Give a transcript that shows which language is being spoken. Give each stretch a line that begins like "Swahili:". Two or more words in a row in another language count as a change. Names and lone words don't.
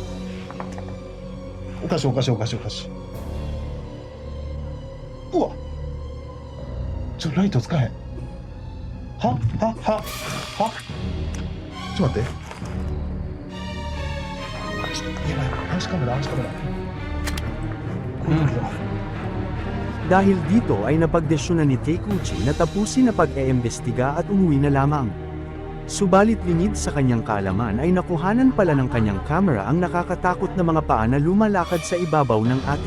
Japanese: おかしいおかしいおかしいおかしい。うわ。ライトつかへん。はちょっと待って。やばい、暗視カメラ、暗視カメラ。
Filipino: Dahil dito ay napagdesyonan ni Taikuchi na tapusin na pag-eembestiga at umuwi na lamang. Subalit lingid sa kanyang kaalaman ay nakuhanan pala ng kanyang kamera ang nakakatakot na mga paa na lumalakad sa ibabaw ng atik.